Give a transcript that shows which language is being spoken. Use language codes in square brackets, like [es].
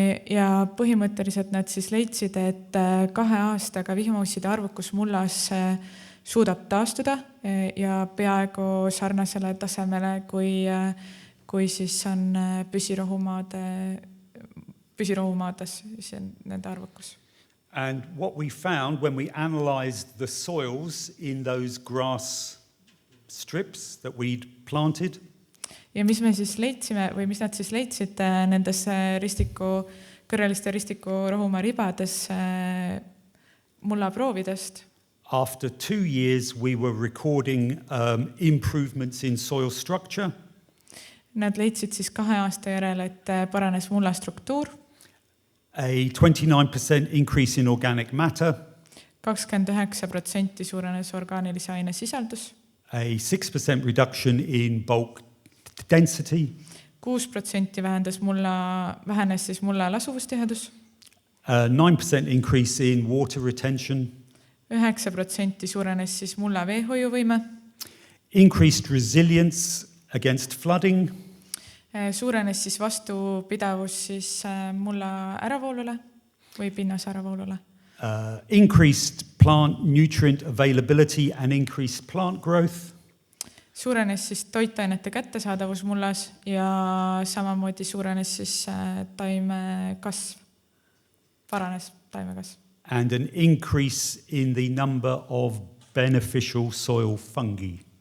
[et] Ja põhimõtteliselt nad siis leidsid, et 2 aastaga vihmausside arvukus mullas suudab taastuda ja peaaegu sarnasele tasemele, kui siis on püsirohumaades nende arvukus. [en] And what we found when we analyzed the soils in those grass strips that we'd planted, [et] ja mis me siis leidsime või mis nad siis leidsid nendes kõrreliste ristikurohumaa ribades mullaproovidest? [en] After 2 years, we were recording improvements in soil structure. [et] Nad leidsid siis 2 aasta järel, et paranes mulla struktuur. [en] A 29% increase in organic matter. [et] 29% suurenes orgaanilise aine sisaldus. [en] A 6% reduction in bulk density. [et] 6% vähenes siis mulla lasuvustihedus. [en] 9% increase in water retention. [et] 9% suurenes siis mulla veehoiuvõime. [en] Increased resilience against flooding. [et] Suurenes siis vastupidavus siis mulla äravoolule või pinnas äravoolule. [en] Increased plant nutrient availability and increased plant growth. [et] Suurenes siis toitainete kättesaadavus mullas ja samamoodi suurenes siis taimekasv, paranes taimekasv. [en] And an increase in the number of beneficial soil fungi.